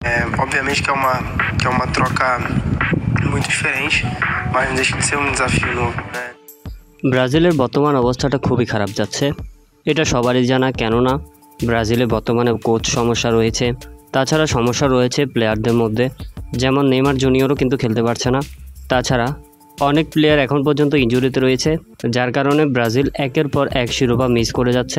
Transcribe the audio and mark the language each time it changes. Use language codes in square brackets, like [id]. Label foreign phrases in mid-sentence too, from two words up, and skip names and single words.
[pt] Obviamente que é uma troca muito diferente, mas não deixa de ser um desafio novo, né? [bn] ব্রাজিলের বর্তমান অবস্থাটা খুবই খারাপ যাচ্ছে, এটা সবারই জানা। কেননা ব্রাজিলে বর্তমানে কোচ সমস্যা রয়েছে, তাছাড়া সমস্যা রয়েছে প্লেয়ারদের মধ্যে, যেমন নেইমার জুনিয়রও কিন্তু খেলতে পারছে না। তাছাড়া অনেক প্লেয়ার এখন পর্যন্ত ইনজুরিতে রয়েছে, যার কারণে ব্রাজিল একের পর এক শিরোপা মিস করে যাচ্ছে।